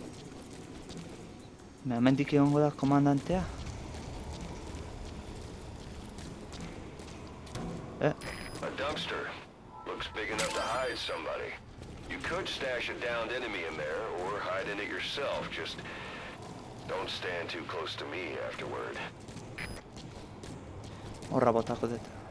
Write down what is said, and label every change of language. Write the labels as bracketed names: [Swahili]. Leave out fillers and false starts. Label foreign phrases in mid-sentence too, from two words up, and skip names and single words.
[Basque] Hemendik egongo da komandantea. [English] A dumpster. Looks big enough to hide somebody. You could stash a downed enemy in there, or hide in it yourself. Just don't stand too close to me afterward. [Basque] Horra botako dut.